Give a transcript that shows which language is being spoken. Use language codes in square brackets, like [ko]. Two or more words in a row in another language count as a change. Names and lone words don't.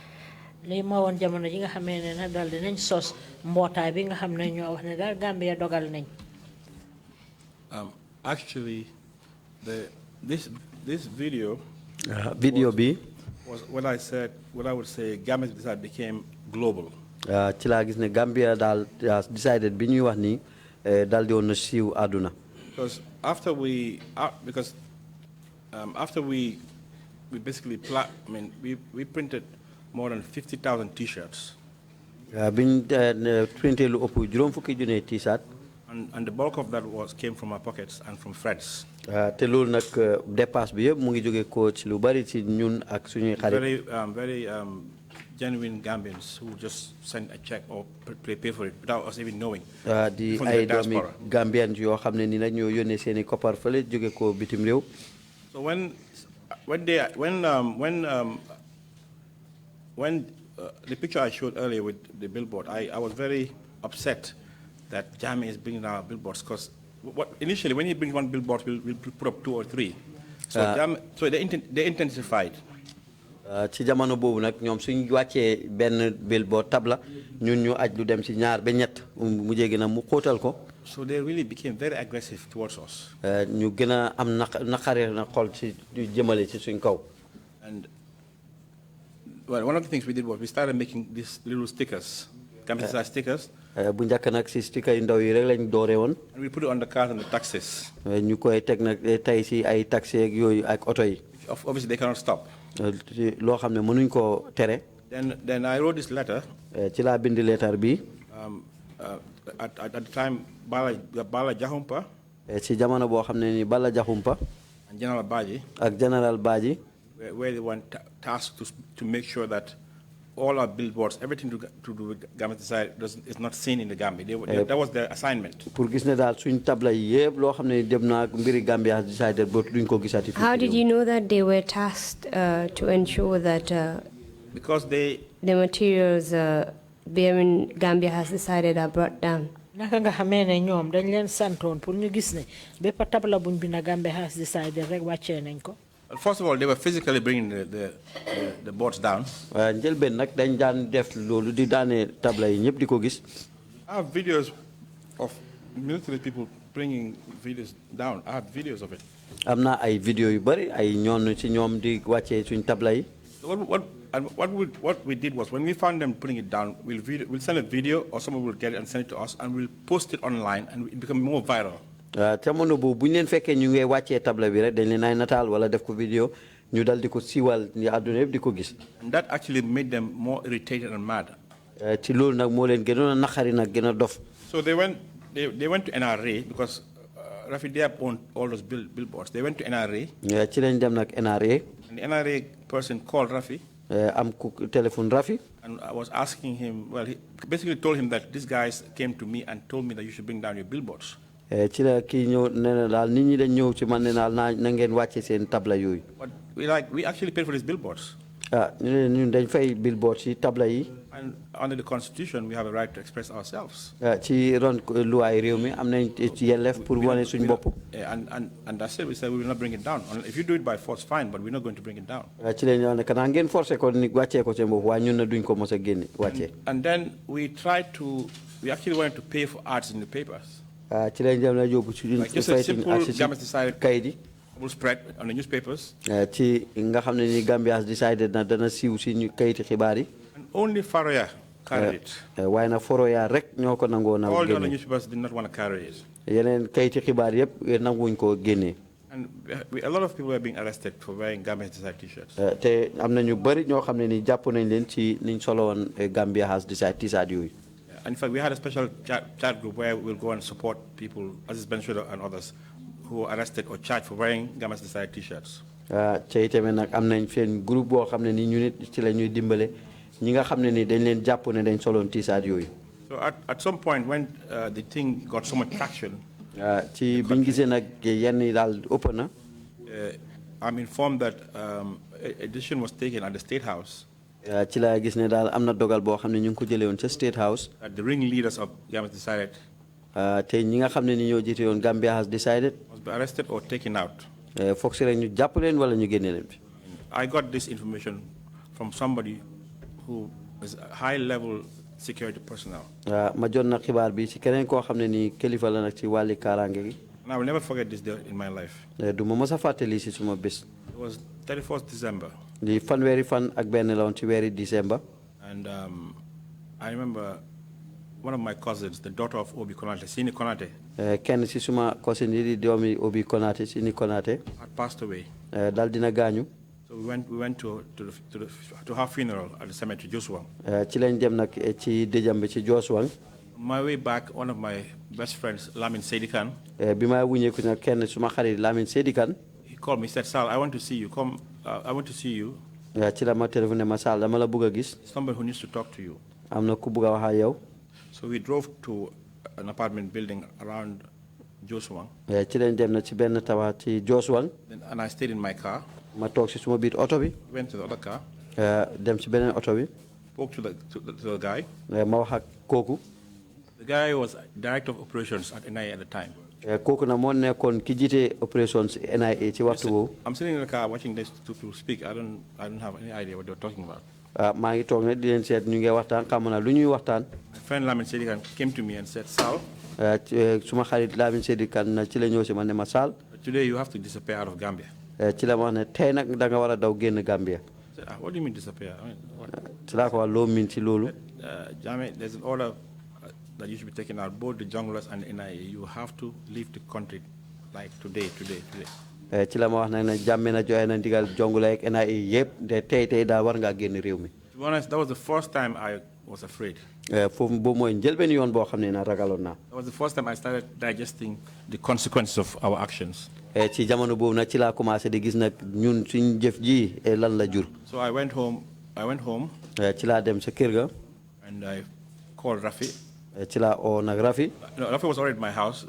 [en] Actually, this video was what I would say Gambia became global. Gambia decided because after we basically we printed more than 50,000 T-shirts. [wo] Printé lu ëpp juróom fukki junne T-shirt. [en] And the bulk of that came from our pockets and from friends. [wo] Te loolu nag dépasse bi yëpp mu ngi jóge ko ci lu bari ci ñun ak suñuy xarit. [en] Very genuine Gambians who just send a check or pay for it without us even knowing. [wo] Di ay doomi Gambian yoo xam ne ni nag ñoo yónnee seen i koppar fële jóge ko bitim réew. [en] So when the picture I showed earlier with the billboard, I was very upset that Jammeh is bringing down billboards, because initially when he brings one billboard, we'll put up 2 or 3. So they intensified. [wo] Ci jamono boobu nag ñoom suñ wàccee benn billboard tabla ñun ñu aj lu dem ci ñaar ba ñett mu jéggi na mu xóotal ko. [en] So they really became very aggressive towards us. [wo] ñu gën a am naqare na xol ci jëmale ci suñ kaw. [en] And well, one of the things we did was we started making these little stickers, Gambian stickers. [wo] Bu njëkk nag ci sticker yu ndaw yi rek lañ doore woon. [en] And we put it on the cars and the taxis. [wo] ñu koy teg nag tey ci ay taxi ak yooyu ak oto yi. [en] Obviously they cannot stop. [wo] Loo xam ne mënuñ koo tere. [en] Then I wrote this letter. [wo] Ci laa bind letter bi. [en] At the time, Bala Jahumpa. [wo] Ci jamono boo xam ne ni Bala Jahumpa. [en] And General Baji. [wo] Ak General Baji. [en] Where they were tasked to make sure that all our billboards, everything to do with Gambian society is not seen in the Gambia. That was their assignment. [wo] Pour gis ne daal suñ tabla yépp loo xam ne dem na mbiri Gambia society duñ ko gisati. [en] How did you know that they were tasked to ensure that because the materials bearing Gambia has decided are brought down? [wo] Naka nga xamee ne ñoom dañ leen santoon pour ñu gis ne bépp tabla buñ bi na Gambia has decided rek wàccee nañ ko. [en] First of all, they were physically bringing the boards down. [wo] Njëlbeen nag dañ daan def loolu di daane tabla yi ñëpp di ko gis. [en] I have videos of military people bringing videos down. I have videos of it. [wo] Am na ay video yu bari ay ñoon ci ñoom di wàccee suñ tabla yi. [en] What we did was when we found them putting it down, we'll send a video or someone will get it and send it to us, and we'll post it online, and it become more viral. [wo] Jamono boobu bu ñu leen fekkee ñu ngi wàccee tabla bi rek dañ leen ay nataal wala def ko vidéo ñu dal di ko siiwal ni àdduna yëpp di ko gis. [en] And that actually made them more irritated and mad. [wo] Ci loolu nag moo leen gënoon a naqari nag gën a dof. [en] So they went to NRA because Rafi Diab owned all those billboards. They went to NRA. [wo] Ci lañ dem nag NRA. [en] And the NRA person called Rafi. [wo] Am ku téléphone Rafi. [en] And I was asking him, well, he basically told him that these guys came to me and told me that you should bring down your billboards. [wo] Ci la kii ñëw nee na daal nit ñi dañ ñëw ci man ne daal na ngeen wàcce seen tabla yooyu. [en] But we actually paid for these billboards. [wo] ñun dañ fay billboards yi tabla yi. [en] And under the Constitution, we have a right to express ourselves. [wo] Ci ron luwaay réew mi am nañ ci yelleef pour wane suñ bopp. [en] And that's it. We said we will not bring it down. If you do it by force, fine, but we're not going to bring it down. [wo] Ci lañ ñëw ne kanaa ngeen forcé ko ni wàccee ko seen bopp waaye ñun na duñ ko mos a génne wàccee. [en] And then we actually wanted to pay for ads in the papers. [wo] Ci lañ dem na yóbbu ci [en] like just a simple Gambia decided [wo] kayit yi. [en] Will spread on the newspapers. [wo] Ci nga xam ne ni Gambia has decided na dana siiw si ñu kayiti xibaar yi. [en] And only Faroya carried it. [wo] Waaye na Faroya rek ñoo ko nangoo na génne. [en] All the other newspapers did not want to carry it. [wo] Yeneen kayiti xibaar yëpp nanguwuñ ko génne. [en] And a lot of people are being arrested for wearing Gambia has decided t-shirts. [wo] Te am na ñu bari ñoo xam ne ni jàpp nañ leen ci niñ solo woon Gambia has decided t-shirt yooyu. [en] In fact, we had a special chat group where we'll go and support people, Aziz Bensouda and others, who were arrested or charged for wearing Gambia Society T-shirts. [wo] Te itamit nag am nañ seen groupe boo xam ne ni ñu nit ci la ñuy dimbale ñi nga xam ne ni dañ leen jàpp ne dañ soloon T-shirt yooyu. [en] So at some point when the thing got so much traction, [wo] ci biñ gisee nag yenn yi daal ëpp na. [en] I'm informed that a decision was taken at the State House. [wo] Ci la gis ne daal am na dogal boo xam ne ñu ngi ko jëlee woon ca State House. [en] That the ringleaders of Gambia decided. [wo] Te ñi nga xam ne ni ñoo jiite woon Gambia has decided. [en] Must be arrested or taken out. [wo] Foog si rek ñu jàpp leen wala ñu génne leen fi. [en] I got this information from somebody who is a high-level security personnel. [wo] Ma jot na xibaar bi ci keneen koo xam ne ni kilifa la nag ci wàlli kaaraange gi. [en] And I will never forget this day in my life. [wo] Du ma mës a fàttali si suma bés. [en] It was 31st December. [wo] Di fanweeri fan ak benn la woon ci weeri December. [en] And I remember one of my cousins, the daughter of Obi Konate, Sini Konate, [wo] kenn si suma cousin yi di doomi Obi Konate si ni Konate [en] had passed away. [wo] dal dina gaañu. [en] So we went to her funeral at the cemetery, Joshua. [wo] ci lañ dem nag ci dëjam bi ci Joshua. [en] My way back, one of my best friends, Lamin Sedikan, [wo] bi ma wuñeeku nag kenn suma xarit Lamin Sedikan. [en] he called me. He said, "Sal, I want to see you. Come, I want to see you. [wo] ci la ma téléphoné ma Sal dama la bëgg a gis. [en] Somebody who needs to talk to you." [wo] am na ku bëgg a wax ak yow. [en] So we drove to an apartment building around Joshua. [wo] ci lañ dem na ci benn tabax ci Joshua. [en] And I stayed in my car. [wo] ma toog si suma biir oto bi. [en] Went to the other car. [wo] dem ci beneen oto bi. [en] Spoke to the guy. [wo] ma wax ak kooku. [en] The guy was director of operations at NIA at the time. [wo] kooku na moo nekkoon ki jiite operations NIA ci waxtu woowu. [en] I'm sitting in the car watching these two people speak. I don't have any idea what they were talking about. [wo] maa ngi toog ne di leen seet ñu ngi waxtaan xam na lu ñuy waxtaan. [en] My friend Lamin Sedikan came to me and said, "Sal, [wo] suma xarit Lamin Sedikan na ci la ñëw si ma ne ma Sal. [en] Today you have to disappear out of Gambia." [wo] ci la ma wax ne tey nag da nga war a daw génn Gambia. [en] I said, "What do you mean disappear?" I mean, what? [wo] ci laa ko wax loo miin ci loolu. [en] Jame, there's an order that you should be taken out, both the junglers and the NIA. You have to leave the country like today. [wo] ci la ma wax nag ne jàmme na joxe na ndigal jongule ak NIA yëpp de tey daa war ngaa génn réew mi. [en] To be honest, that was the first time I was afraid. [wo] foofu boobu mooy njëlbeen yoon boo xam ne na ragaloon naa. [en] That was the first time I started digesting the consequences of our actions. [wo] ci jamono boobu nag ci laa commencé di gis nag ñun suñ jëf ji lan la jur. [en] So I went home. [wo] ci laa dem sa kër ga. [en] And I called Rafi. [wo] ci laa oo nag Rafi. [en] No, Rafi was already at my house.